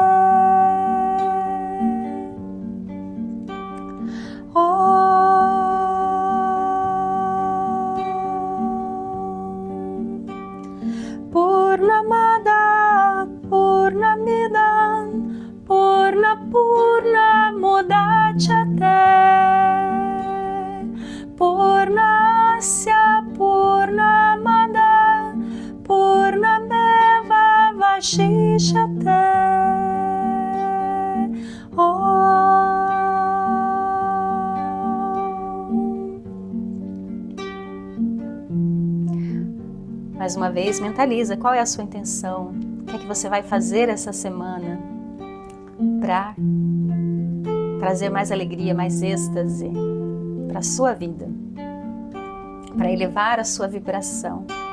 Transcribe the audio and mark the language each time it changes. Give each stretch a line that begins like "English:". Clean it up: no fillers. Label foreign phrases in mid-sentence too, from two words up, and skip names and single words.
Sanskrit: Purnamada, Purnamidam, Purna Purna Mudachyate, Purnasya Purnamada, Purnameva Vashishyate.
Portuguese: Mais uma vez, mentaliza qual é a sua intenção, o que é que você vai fazer essa semana para trazer mais alegria, mais êxtase para a sua vida, para elevar a sua vibração.